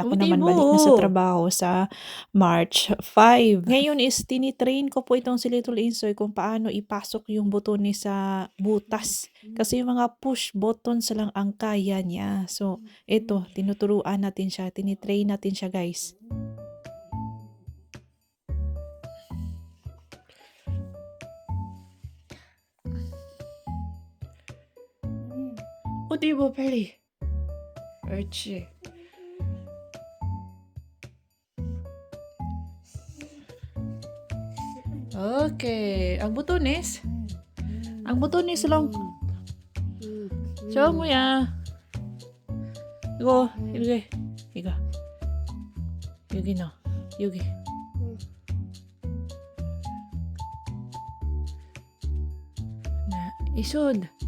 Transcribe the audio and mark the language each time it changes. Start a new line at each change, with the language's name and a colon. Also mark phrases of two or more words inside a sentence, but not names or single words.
Filipino: Ako naman balik na sa trabaho sa March 5. Ngayon is tinitrain ko po itong si Little Insoy kung paano ipasok yung buton ni sa butas. Kasi yung mga
English: push buttons
Filipino: lang ang kaya niya. So, ito, tinuturuan natin siya. Tinitrain natin siya guys.
Korean: 어디 봐 빨리. 옳지. Okay.
Filipino: Ang butones lang.
Korean: 정우야. 이거. 여기 넣어. 여기.
Filipino: Isod.